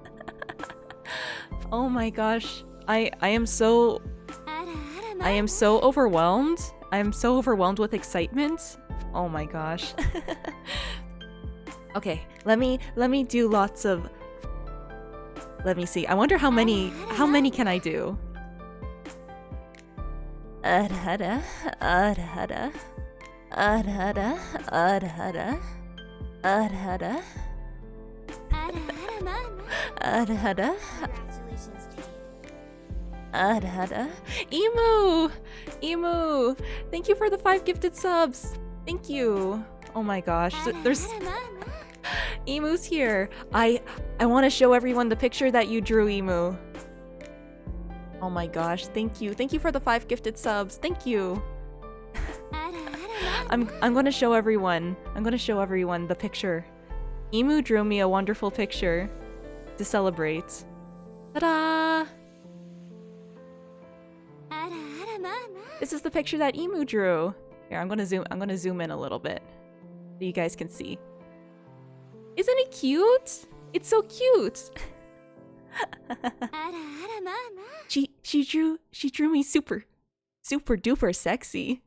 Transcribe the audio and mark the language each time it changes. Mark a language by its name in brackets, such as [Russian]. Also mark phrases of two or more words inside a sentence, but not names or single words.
[English] Oh my gosh. I am so overwhelmed. I am so overwhelmed with excitement. Oh my gosh. Okay, let me do lots of, let me see. I wonder how many can I do? Adhada, adhada, adhada, adhada, adhada, adhada, adhada. Emu, thank you for the 5 gifted subs. Thank you. Oh my gosh, there's Emu's here. I want to show everyone the picture that you drew, Emu. Oh my gosh, thank you. Thank you for the 5 gifted subs. Thank you. I'm gonna show everyone. I'm gonna show everyone the picture. Emu drew me a wonderful picture to celebrate. Ta-da! This is the picture that Emu drew. Here, I'm gonna zoom in a little bit so you guys can see. Isn't it cute? It's so cute. She drew me super duper sexy.